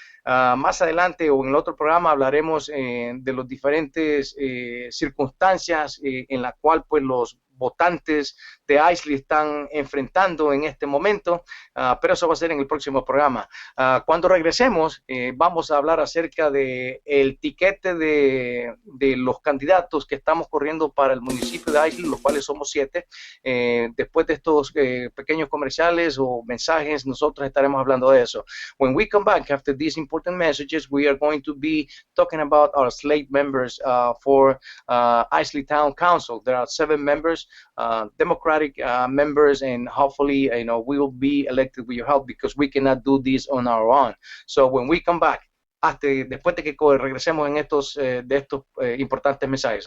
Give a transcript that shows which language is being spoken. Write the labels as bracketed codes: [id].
[es] Más adelante o en el otro programa hablaremos de las diferentes circunstancias en la cual pues los votantes de Islip están enfrentando en este momento, pero eso va a ser en el próximo programa. Cuando regresemos, vamos a hablar acerca de el tiquete de los candidatos que estamos corriendo para el municipio de Islip, los cuales somos 7. Después de estos pequeños comerciales o mensajes, nosotros estaremos hablando de eso. [en] When we come back after these important messages, we are going to be talking about our slate members for Islip Town Council. There are 7 members, Democratic members, and hopefully, we will be elected with your help because we cannot do this on our own. So when we come back, [es] después de que regresemos en estos importantes mensajes.